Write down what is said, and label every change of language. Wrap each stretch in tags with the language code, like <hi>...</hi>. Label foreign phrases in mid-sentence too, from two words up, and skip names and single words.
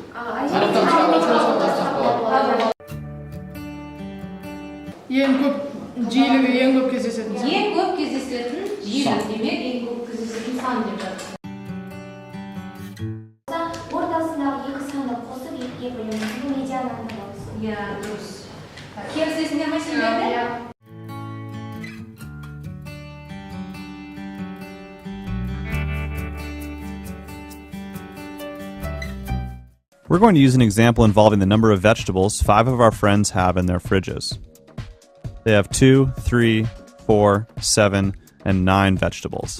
<kk>ең көп жиілігі, ең көп кездесетін. Ең көп кездесетін жиілік, демек ең көп кездесетін сан деп жатыр. Ортасындағы екі санды қосып екіге бөлеміз. Бұл медиананы табамыз. Иә, дұрыс. Келісесіңдер ме сендерде?</kk> <en>We're going to use an example involving the number of vegetables 5 of our friends have in their fridges. They have 2, 3, 4, 7, and 9 vegetables.</en>